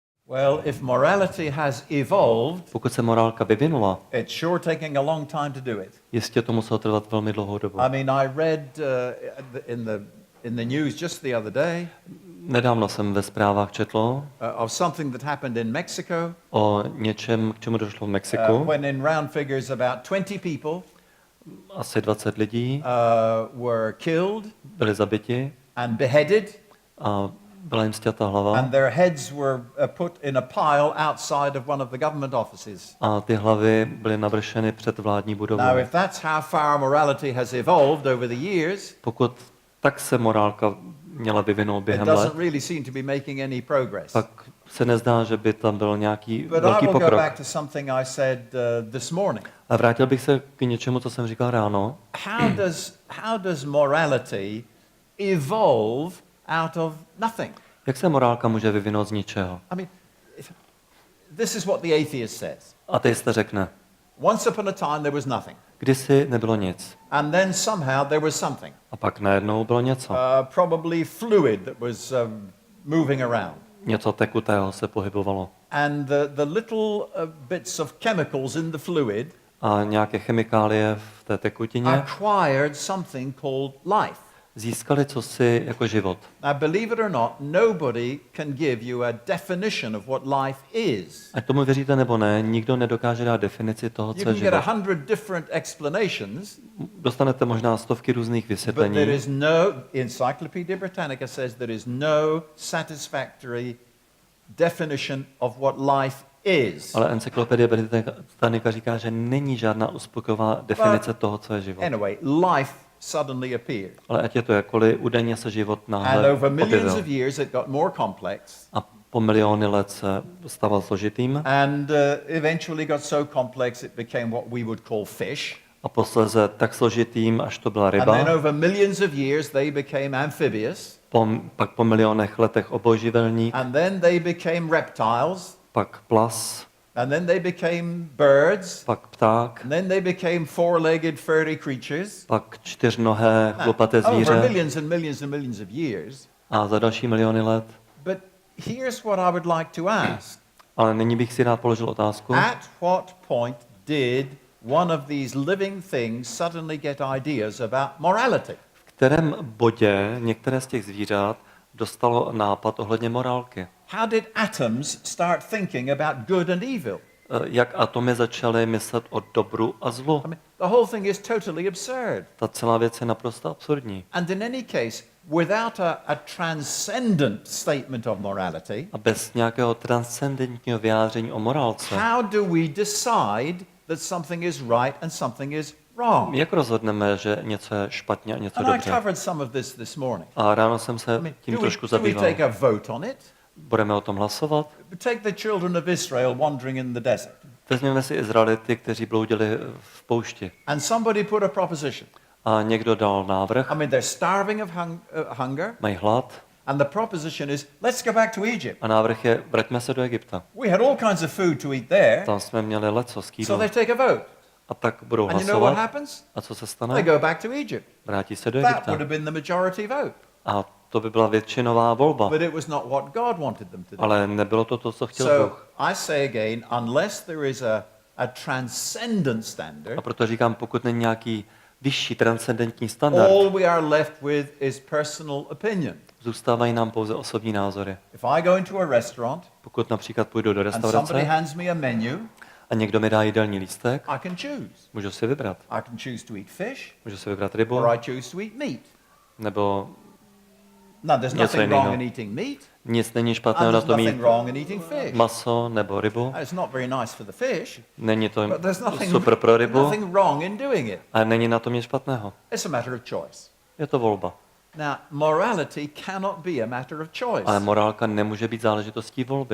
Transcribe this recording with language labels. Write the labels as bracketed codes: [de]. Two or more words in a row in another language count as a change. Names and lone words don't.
[en] Well, if morality has evolved, [cs] Pokud se morálka vyvinula, [en] it's sure taking a long time to do it. [cs] jistě to muselo trvat velmi dlouhou dobu. [en] I mean, I read in the news just the other day [cs] Nedávno jsem ve zprávách četl [en] of something that happened in Mexico. [cs] o něčem, k čemu došlo v Mexiku. [en] When in round figures about 20 people [cs] Asi 20 lidí [en] were killed [cs] byli zabiti [en] and beheaded, [cs] a byla jim sťata hlava. [en] and their heads were put in a pile outside of one of the government offices. [cs] A ty hlavy byly navršeny před vládní budovou. [en] Now, if that's how far morality has evolved over the years, [cs] Pokud tak se morálka měla vyvinout [en] it [cs] během let, [en] doesn't really seem to be making any progress. [cs] tak se nezdá, že by tam byl nějaký [en] But I [cs] velký [en] will go [cs] pokrok. [en] back to something I said this morning. [cs] A vrátil bych se k něčemu, co jsem říkal ráno. [en] How does morality evolve out of nothing? [cs] Jak se morálka může vyvinout z ničeho? [en] I mean, this is what the atheist says. [cs] Ateista řekne, [en] Once upon a time there was nothing, [cs] kdysi nebylo nic. [en] and then somehow there was something. [cs] A pak najednou bylo něco. [en] Probably fluid that was moving around. [cs] Něco tekutého se pohybovalo. [en] And the little bits of chemicals in the fluid [cs] A nějaké chemikálie v té tekutině [en] acquired something called life. [cs] získali cosi jako život. [en] Now, believe it or not, nobody can give you a definition of what life is. [cs] Ať tomu věříte nebo ne, nikdo nedokáže dát definici toho, [en] You [cs] co je [en] can get [cs] život. [en] 100 different explanations, [cs] Dostanete možná stovky různých [en] but there [cs] vysvětlení, [en] is no, Encyclopedia Britannica says there is no satisfactory definition of what life is. [cs] ale encyklopedie Britannica říká, že není žádná uspokojivá definice toho, co je život. [en] Anyway, life suddenly appeared. [cs] Ale ať je to jakkoliv, údajně se život [en] And [cs] náhle [en] over millions [cs] objevil. [en] of years it got more complex [cs] A po miliony let se stal složitým [en] and eventually got so complex it became what we would call fish. [cs] a posléze tak složitým, až to byla [en] And [cs] ryba. [en] then over millions of years they became amphibious. [cs] Pak po milionech letech obojživelník, [en] And then they became reptiles. [cs] pak plas, [en] And then they became birds. [cs] pak pták, [en] And then they became four-legged furry creatures. [cs] pak čtyřnohé chlupaté [en] Over [cs] zvíře [en] millions and millions and millions of years. [cs] a za další miliony let. [en] But here's what I would like to ask. [cs] Ale nyní bych si rád položil otázku, [en] At what point did one of these living things suddenly get ideas about morality? [cs] v kterém bodě některé z těch zvířat dostalo nápad ohledně morálky. [en] How did atoms start thinking about good and evil? [cs] Jak atomy začaly myslet o dobru a zlu. [en] I mean, the whole thing is totally absurd. [cs] Ta celá věc je naprosto absurdní. [en] And in any case, without a transcendent statement of morality, [cs] A bez nějakého transcendentního vyjádření o morálce, [en] how do we decide that something is right and something is wrong? [cs] jak rozhodneme, že něco je špatně a něco [en] And I [cs] dobře? [en] covered some of this morning. [cs] A ráno jsem se tím trošku [en] Do we [cs] zabýval. [en] take a vote on it? [cs] Budeme o tom hlasovat? [en] Take the children of Israel wandering in the desert. [cs] Vezměme si Izraelity, kteří bloudili v poušti. [en] And somebody put a proposition. [cs] A někdo dal návrh, [en] I mean, they're starving of hunger. [cs] mají hlad, [en] And the proposition is, let's go back to Egypt. [cs] a návrh je, vraťme se do Egypta. [en] We had all kinds of food to eat there. [cs] Tam jsme měli lecos k [en] So [cs] jídlu. [en] they take a vote. [cs] A tak budou [en] And you know what [cs] hlasovat. [en] happens? [cs] A co se [en] They [cs] stane? [en] go back to Egypt. [cs] Vrátí se do [en] That [cs] Egypta. [en] would have been the majority vote. [cs] A to by byla většinová volba. [en] But it was not what God wanted them to do. [cs] Ale nebylo to to, co chtěl [en] So [cs] Bůh. [en] I say again, unless there is a transcendent [cs] A [en] standard, [cs] proto říkám, pokud není nějaký vyšší transcendentní standard, [en] all we are left with is personal opinion. [cs] zůstávají nám pouze osobní názory. [en] If I go into a restaurant [cs] Pokud například půjdu do [en] and somebody [cs] restaurace [en] hands me a menu, [cs] a někdo mi dá jídelní lístek, [en] I can choose. [cs] můžu si vybrat. [en] I can choose to eat fish [cs] Můžu si vybrat rybu, [en] or I choose to eat meat. [cs] nebo [en] No, there's [cs] Něco [en] nothing wrong [cs] jiného. [en] in eating meat, [cs] nic není [en] and [cs] špatného na [en] there's [cs] tom [en] nothing [cs] mít [en] wrong in eating fish. [cs] maso nebo rybu. [en] And it's not very nice for the fish, [cs] Není to [en] but there's [cs] super pro rybu, [en] nothing wrong in doing it. [cs] ale není na tom nic špatného. [en] It's a matter of choice. [cs] Je to volba. [en] Now, morality cannot be a matter of choice [cs] Ale morálka nemůže být záležitostí volby,